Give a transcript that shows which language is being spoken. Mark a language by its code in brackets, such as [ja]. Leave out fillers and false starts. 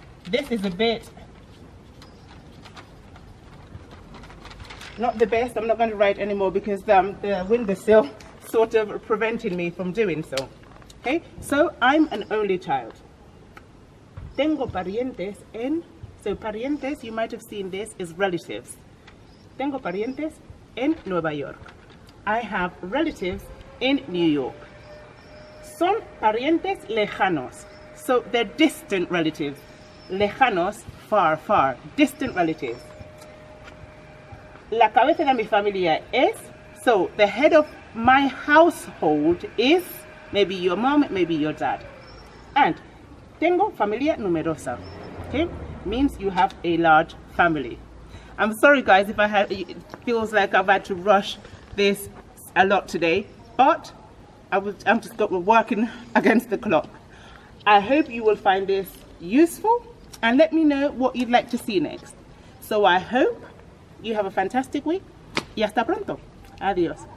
[en] This is a bit not the best. I'm not going to write anymore because the windowsill sort of preventing me from doing so. Okay, so I'm an only child. [es] Tengo parientes en, [en] so parientes, you might have seen this, is relatives. [es] Tengo parientes en Nueva York. [en] I have relatives in New York. [es] Son parientes lejanos. [en] So they're distant relatives. Lejanos, far, far. Distant relatives. [es] La cabeza de mi familia es, [en] so the head of my household is maybe your mom, maybe your dad. [es] And tengo familia numerosa. [en] Okay? Means you have a large family. I'm sorry guys if it feels like I've had to rush this a lot today, but I'm just working against the clock. I hope you will find this useful and let me know what you'd like to see next. So I hope you have a fantastic week [es] y hasta pronto. Adiós.